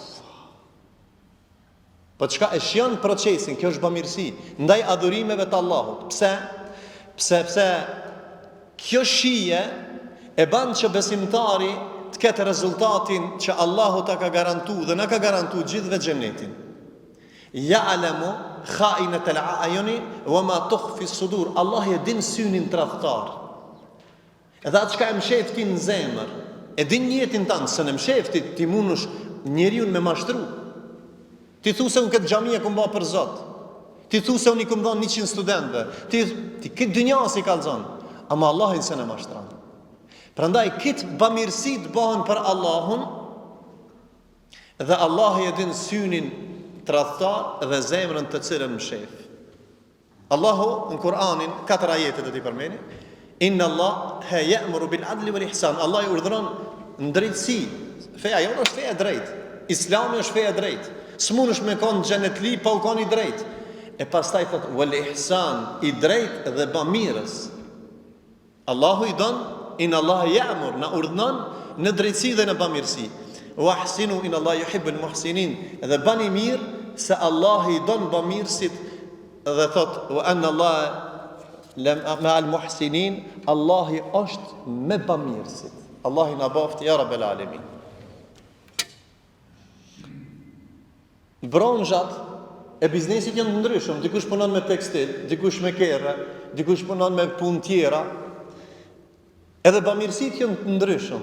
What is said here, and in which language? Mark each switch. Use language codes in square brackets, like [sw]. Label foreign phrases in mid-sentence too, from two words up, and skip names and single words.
[sq] Po çka e shijon procesin, kjo është bamirësi ndaj adhurimeve të Allahut. Pse? Pse kjo shije e bën që besimtari të ketë rezultatin që Allahu ta ka garantuar dhe na ka garantuar gjithëve xhenetin. [ar] يعلم خائنة الأعين وما تخفي الصدور. [sq] Allah e din synin tradhtar. Edhe atë çka e mshefti në zemër, e din njetin tanë, se në mshefti ti mundush njeriu me mashtru. Ti thu se unë këtë xhamia kum bë për Zot. Ti thu se unë i kum dhënë 100 studentëve. Ti këtë dynjas i kallzon, ama Allahin se në mashtron. Prandaj këtë bamirësi të bëhen për Allahun, dhe Allah e din synin tradhtar dhe zemrën të cilën mshef. Allahu në Kur'anin 4 ajete do t'i përmeni. [ar] إن الله يأمر بالعدل والإحسان. [sq] Allah i urdhëron drejtësi. Feja jonë është feja drejtë. Islami është feja drejtë. S'munësh me kon xhenetli pa u kon i drejtë. E pastaj thot [ar] والإحسان, [sq] i drejtë dhe bamirës. Allahu i don, [ar] إن الله يأمر, [sq] na urdhënon në drejtësi dhe në bamirësi. [ar] وأحسنوا إن الله يحب المحسنين. [sq] Dhe bani mirë se Allah i don bamirësit dhe thot [ar] وأن الله مع المحسنين, [sq] Allahi është me bamirësit. Allahi na boft [ar] يا رب العالمين. [sq] Bronzhat e biznesit janë ndryshëm. Dikush punon me tekstil, dikush me kerre, dikush punon me punë tjera. Edhe bamirësit janë ndryshëm.